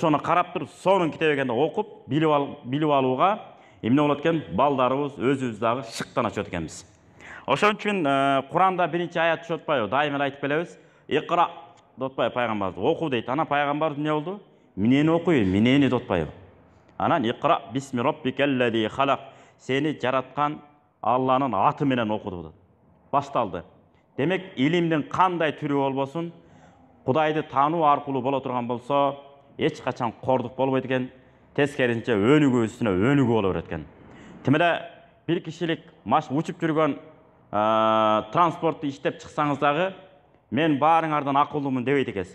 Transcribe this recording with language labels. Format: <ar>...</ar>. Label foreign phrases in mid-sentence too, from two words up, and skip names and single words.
<ky>Ошону карап туруп, сонун китеп экенин окуп, билип алууга эмне болот экен? Балдарыбыз өзүбүз дагы шыктан очот экенбиз. Ошон үчүн Куранда биринчи аят түшүп атпайбы? Дайыма эле айтып келебиз. Икра деп атпайбы пайгамбарыбыз? Оку дейт. Анан пайгамбарыбыз эмне болду? Менени окуй, менени деп атпайбы?</ky> <ar>Анан اقرأ باسم ربك الذي خلق.</ar> <ky>Сени жараткан Алланын аты менен оку деп. Башталды. Демек, илимдин кандай түрү болбосун, Кудайды таануу аркылуу боло турган болсо, эч качан кордук болбойт экен. Тескерисинче өнүгүү үстүнө өнүгүү боло берет экен. Тим эле бир кишилик учуп жүргөн транспортты иштеп чыксаңыз дагы, мен баарыңардан акылдуумун дебейт экенсиз.</ky>